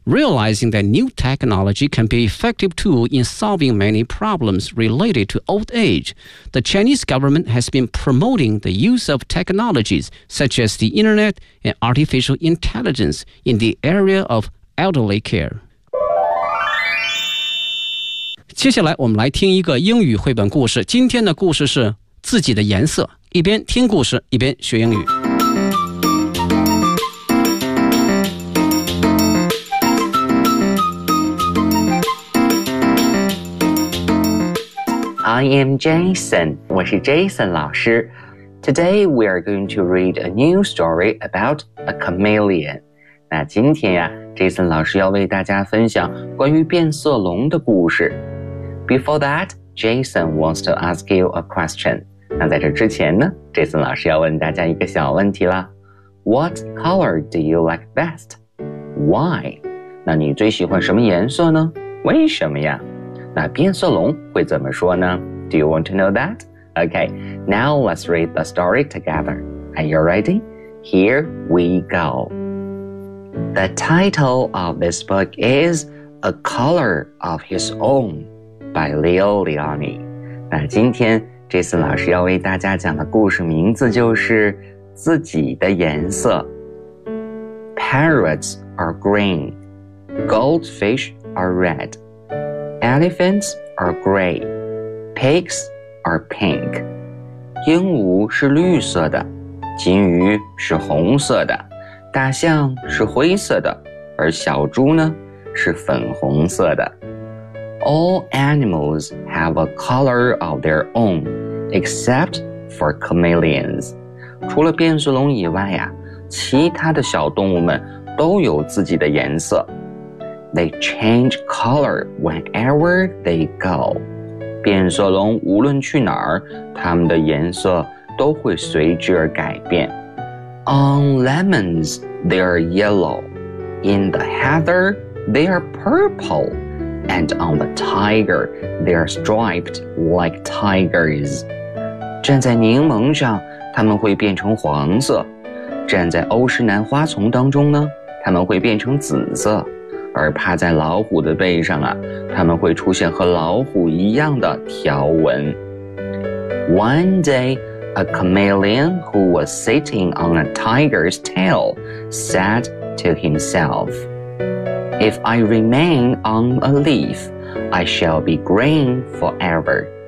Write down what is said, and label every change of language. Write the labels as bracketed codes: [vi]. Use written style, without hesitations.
[en] Realizing that new technology can be an effective tool in solving many problems related to old age, the Chinese government has been promoting the use of technologies such as the internet and artificial intelligence in the area of elderly care. [zh] 接下来我们来听一个英语绘本故事。今天的故事是自己的颜色。一边听故事，一边学英语。 [en] I am Jason， [zh] 我是 Jason 老师。 [en] Today we are going to read a new story about a chameleon。 [zh] 那今天呀 ，Jason 老师要为大家分享关于变色龙的故事。 [en] Before that, Jason wants to ask you a question。 [zh] 那在这之前呢 ，Jason 老师要问大家一个小问题啦。 [en] What color do you like best? Why? [zh] 那你最喜欢什么颜色呢？为什么呀？那变色龙会怎么说呢 ？ [en] Do you want to know that? Okay, now let's read the story together. Are you ready? Here we go. The title of this book is A Color of His Own by Leo Leoni. [zh] 那今天Jason 老师要为大家讲的故事名字就是自己的颜色。 [en] Parrots are green. Goldfish are red. Elephants are gray. Pigs are pink. [zh] 鹦鹉是绿色的，金鱼是红色的，大象是灰色的，而小猪呢，是粉红色的。 [en] All animals have a color of their own. Except for chameleons. [zh] 除了变色龙以外呀，其他的小动物们都有自己的颜色。 [en] They change color whenever they go. [zh] 变色龙无论去哪儿，它们的颜色都会随之而改变。 [en] On lemons, they are yellow. In the heather, they are purple. And on the tiger, they are striped like tigers. [zh] 站在柠檬上，它们会变成黄色；站在欧诗南花丛当中呢，它们会变成紫色；而趴在老虎的背上啊，它们会出现和老虎一样的条纹。 [en] One day, a chameleon who was sitting on a tiger's tail said to himself, "If I remain on a leaf, I shall be green forever."